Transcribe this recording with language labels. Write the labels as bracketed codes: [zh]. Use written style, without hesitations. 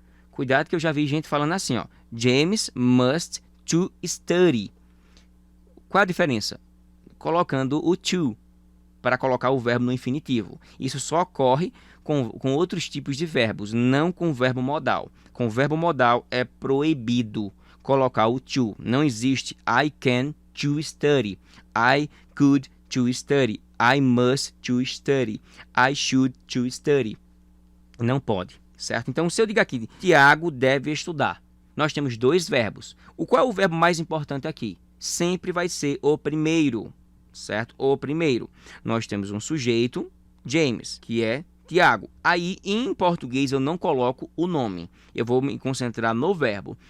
[pt] Cuidado que eu já vi gente falando assim, ó. [en] James must to study. [pt] Qual a diferença? Colocando o to para colocar o verbo no infinitivo. Isso só ocorre com outros tipos de verbos, não com o verbo modal. Com o verbo modal é proibido colocar o to. Não existe [en] I can to study, I could to study, I must to study, I should to study. [pt] Não pode, certo? Então, se eu digo aqui, Tiago deve estudar, nós temos dois verbos. Qual é o verbo mais importante aqui? Sempre vai ser o primeiro, certo? O primeiro. Nós temos um sujeito, James, que é Tiago. Aí, em português, eu não coloco o nome. Eu vou me concentrar no verbo.